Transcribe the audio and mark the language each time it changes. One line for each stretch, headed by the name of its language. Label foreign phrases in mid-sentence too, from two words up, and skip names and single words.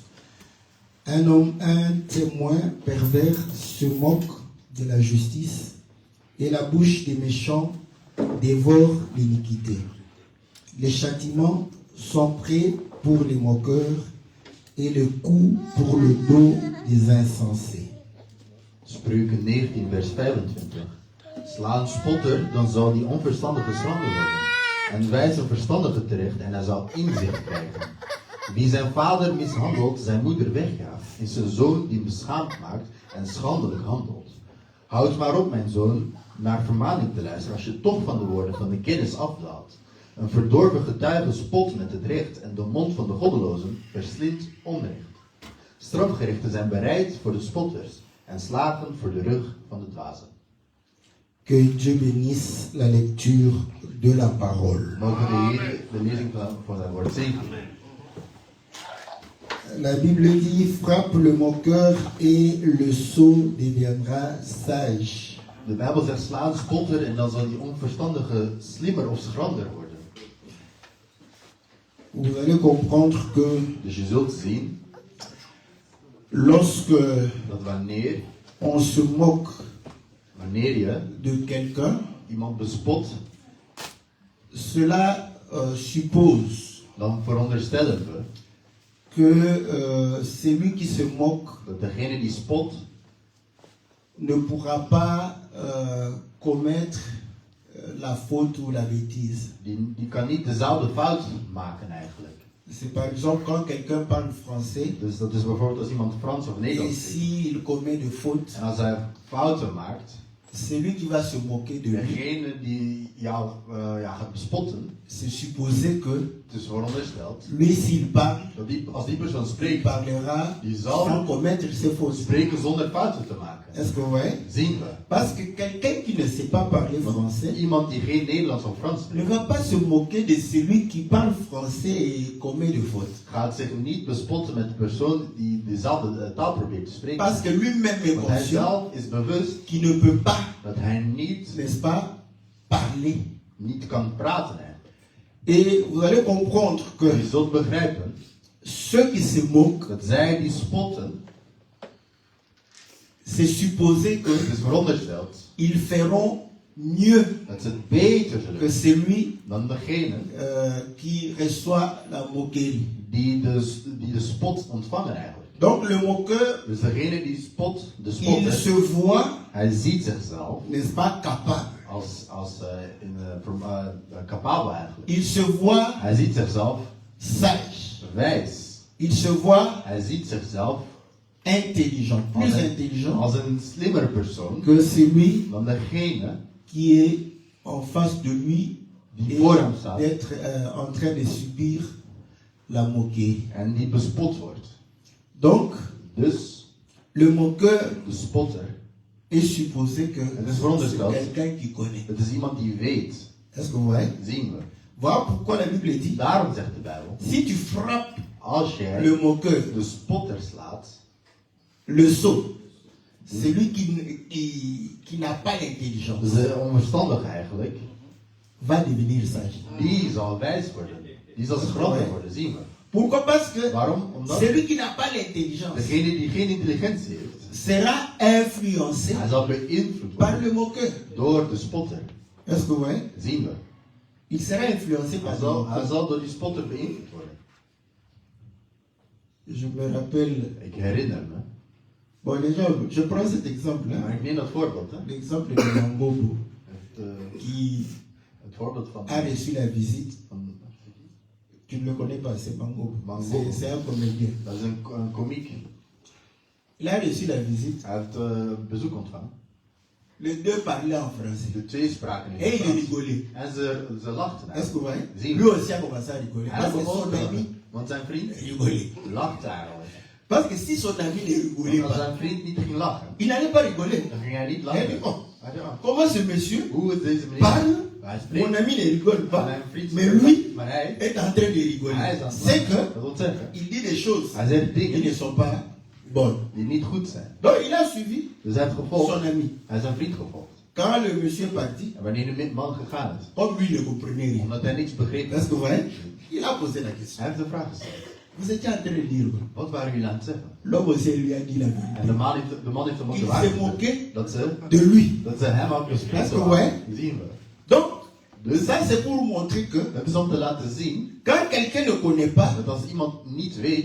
French: Un témoin pervers se moque de la justice et la bouche des méchants dévore l'iniquité. Les châtiments sont prêts pour les moqueurs et le coup pour le dos des insensés.
Dutch: Spreuken 19 vers 25. Sla een spotter, dan zal die onverstandige schrander worden. En wijs een verstandige terecht en hij zal inzicht krijgen. Wie zijn vader mishandelt, zijn moeder weggaat, is een zoon die beschaamd maakt en schandelijk handelt. Houd maar op, mijn zoon, naar vermaning te luisteren als je toch van de woorden van de kennis afdwaalt. Een verdorven getuige spot met het recht en de mond van de goddelozen verslindt onrecht. Strafgerichten zijn bereid voor de spotters en slagen voor de rug van de dwazen.
French: Que Dieu bénisse la lecture de la parole.
Dutch: Mogen de Heer de lezing van zijn woord zegenen.
French: La Bible dit, frappe le moqueur et le sot deviendra sage.
Dutch: De Bijbel zegt sla een spotter en dan zal die onverstandige slimmer of schrander worden.
French: Vous allez comprendre que
Dutch: Dus je zult zien
French: lorsque
Dutch: dat wanneer je
French: de quelqu'un,
Dutch: iemand bespot,
French: cela suppose
Dutch: dan veronderstellen we
French: que celui qui se moque
Dutch: dat degene die spot
French: ne pourra pas commettre la faute ou la bêtise.
Dutch: die kan niet dezelfde fout maken eigenlijk.
French: C'est par exemple quand quelqu'un parle français
Dutch: Dus dat is bijvoorbeeld als iemand Frans of
French: et
Dutch: Nederlands spreekt.
French: s'il commet de fautes,
Dutch: En als hij fouten maakt,
French: celui qui va se moquer de lui,
Dutch: degene die jou gaat bespotten,
French: c'est supposé que
Dutch: het is verondersteld
French: lui, s'il parle,
Dutch: dat als die persoon
French: il
Dutch: spreekt,
French: parlera
Dutch: die zal
French: sans commettre ses fautes.
Dutch: spreken zonder fouten te maken.
French: Est-ce que vous voyez?
Dutch: Zien we.
French: Parce que quelqu'un qui ne sait pas parler français
Dutch: Iemand die geen Nederlands of Frans
French: ne
Dutch: spreekt,
French: va pas se moquer de celui qui parle français et commet de fautes.
Dutch: gaat zich niet bespotten met de persoon die dezelfde taal probeert te spreken.
French: Parce que lui-même est
Dutch: Want hij
French: conscient
Dutch: zelf is bewust
French: qu'il ne peut pas,
Dutch: dat hij niet
French: n'est-ce pas, parler.
Dutch: kan praten. Hè.
French: Et vous allez comprendre que
Dutch: Je zult begrijpen
French: ceux qui se moquent,
Dutch: dat zij die spotten,
French: c'est supposé
Dutch: het is verondersteld
French: qu'ils feront mieux
Dutch: dat ze het beter zullen
French: que
Dutch: doen
French: celui
Dutch: dan degene
French: qui reçoit la moquerie.
Dutch: die de spot ontvangen eigenlijk.
French: Donc le moqueur,
Dutch: Dus degene die de
French: il
Dutch: spotter,
French: se voit,
Dutch: hij ziet zichzelf
French: n'est-ce pas, capable.
Dutch: als capabel eigenlijk.
French: Il se voit
Dutch: Hij ziet zichzelf
French: sage.
Dutch: wijs.
French: Il se voit
Dutch: Hij ziet zichzelf
French: intelligent, plus intelligent
Dutch: als een slimmere persoon
French: que celui
Dutch: dan degene
French: qui est en face de lui
Dutch: die
French: et
Dutch: voor hem staat
French: d'être en train de subir la moquerie.
Dutch: en die bespot wordt.
French: Donc,
Dutch: Dus
French: le moqueur
Dutch: de spotter,
French: est supposé que
Dutch: Het is
French: c'est
Dutch: verondersteld.
French: quelqu'un qui connaît.
Dutch: het is iemand die weet.
French: Est-ce que vous voyez?
Dutch: Zien we.
French: Voilà pourquoi la Bible dit,
Dutch: Daarom zegt de Bijbel,
French: si tu frappes
Dutch: als jij
French: le moqueur,
Dutch: de spotter slaat,
French: le sot, celui qui n'a pas l'intelligence,
Dutch: dus de onverstandige eigenlijk,
French: va devenir sage.
Dutch: die zal wijs worden. Die zal schrander worden, zien we.
French: Pourquoi? Parce que
Dutch: Waarom? Omdat
French: celui qui n'a pas l'intelligence
Dutch: degene die geen intelligentie heeft,
French: sera influencé
Dutch: hij zal beïnvloed
French: par
Dutch: worden
French: le moqueur.
Dutch: door de spotter.
French: Est-ce que vous voyez?
Dutch: Zien we.
French: Il sera influencé par
Dutch: Hij
French: le
Dutch: zal
French: moqueur.
Dutch: door die spotter beïnvloed worden.
French: Je me rappelle,
Dutch: Ik herinner me.
French: bon déjà, je prends cet exemple,
Dutch: Maar ik neem dat voorbeeld. Hè.
French: l'exemple de Mangobo,
Dutch: Het,
French: qui
Dutch: het voorbeeld van...
French: a reçu la visite.
Dutch: van
French: Tu ne le connais pas, c'est Mangobo.
Dutch: Mangobo.
French: C'est un comédien.
Dutch: dat is een komiek.
French: Il a reçu la visite.
Dutch: Hij heeft bezoek ontvangen.
French: Les deux parlaient en français.
Dutch: De twee spraken in
French: Et
Dutch: het
French: il
Dutch: Frans.
French: rigolait.
Dutch: En ze lachten.
French: Est-ce que vous voyez?
Dutch: Zie.
French: Lui aussi a commencé à rigoler.
Dutch: Hij
French: Parce
Dutch: heeft
French: que son
Dutch: begonnen,
French: ami
Dutch: want zijn vriend
French: rigolait.
Dutch: lacht daarover.
French: Parce que si son ami ne rigolait
Dutch: Als
French: pas,
Dutch: zijn vriend niet ging lachen,
French: il n'allait pas rigoler.
Dutch: dan ging hij niet
French: Il
Dutch: lachen.
French: dit, oh,
Dutch: Hij zei,
French: oh, comment ce monsieur
Dutch: hoe is deze meneer?
French: parle,
Dutch: Hij
French: mon
Dutch: spreekt,
French: ami ne rigole
Dutch: maar
French: pas,
Dutch: mijn vriend
French: mais
Dutch: spreekt
French: lui
Dutch: niet, maar hij
French: est en train de
Dutch: is
French: rigoler.
Dutch: aan het
French: C'est
Dutch: lachen.
French: que
Dutch: Dat wil zeggen,
French: il dit des choses
Dutch: hij zegt
French: qui ne
Dutch: dingen
French: sont pas bonnes.
Dutch: die niet goed zijn.
French: Donc il a suivi
Dutch: Dus hij heeft gevolgd,
French: son ami.
Dutch: hij is zijn vriend gevolgd.
French: Quand le monsieur est parti,
Dutch: En wanneer de man gegaan is,
French: comme lui ne comprenait rien,
Dutch: omdat hij niets begreep,
French: est-ce que vous voyez? Il a posé la question.
Dutch: hij heeft een vraag gesteld.
French: Vous étiez en train de dire quoi?
Dutch: Wat waren jullie aan het zeggen?
French: L'homme aussi lui a dit la
Dutch: En
French: vérité.
Dutch: de man heeft hem ook de
French: Il
Dutch: waarheid
French: s'est
Dutch: gezegd.
French: moqué
Dutch: Dat
French: de lui.
Dutch: ze hem ook
French: Est-ce
Dutch: respect
French: que vous voyez?
Dutch: zien we.
French: Donc,
Dutch: Dus
French: ça c'est pour montrer que
Dutch: het is om te laten zien
French: quand quelqu'un ne connaît pas,
Dutch: dat als iemand niet weet,